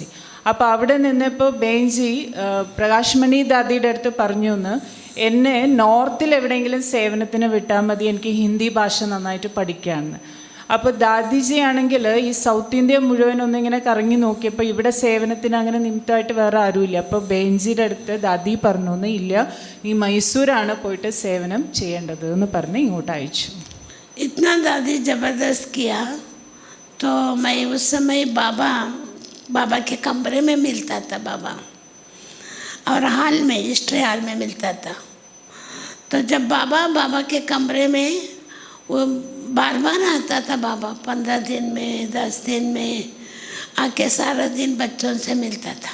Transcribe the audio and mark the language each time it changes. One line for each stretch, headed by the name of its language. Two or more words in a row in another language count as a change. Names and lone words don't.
Malayalam: അപ്പോൾ അവിടെ നിന്നപ്പോൾ ബെഞ്ചി പ്രകാശ്മണി ദാദിയുടെ അടുത്ത് പറഞ്ഞു എന്നെ നോർത്തിൽ എവിടെയെങ്കിലും സേവനത്തിന് വിട്ടാൽ മതി, എനിക്ക് ഹിന്ദി ഭാഷ നന്നായിട്ട് പഠിക്കാമെന്ന്. അപ്പോൾ ദാദിജി ആണെങ്കിൽ ഈ സൗത്ത് ഇന്ത്യ മുഴുവൻ ഒന്നിങ്ങനെ കറങ്ങി നോക്കിയപ്പോൾ ഇവിടെ സേവനത്തിന് അങ്ങനെ നിമിത്തമായിട്ട് വേറെ ആരുമില്ല. അപ്പോൾ ബെഞ്ചിയുടെ അടുത്ത് ദാദി പറഞ്ഞു ഇല്ല, ഈ മൈസൂരാണ് പോയിട്ട് സേവനം ചെയ്യേണ്ടത് എന്ന് പറഞ്ഞ് ഇങ്ങോട്ട് അയച്ചു.
Hindi: इतना दादी ज़बरदस्त किया तो मैं उस समय बाबा के कमरे में मिलता था बाबा, और हाल में हिस्ट्री हाल में मिलता था। तो जब बाबा के कमरे में वो बार आता था बाबा, 15 दिन में 10 दिन में आके सारा दिन बच्चों से मिलता था।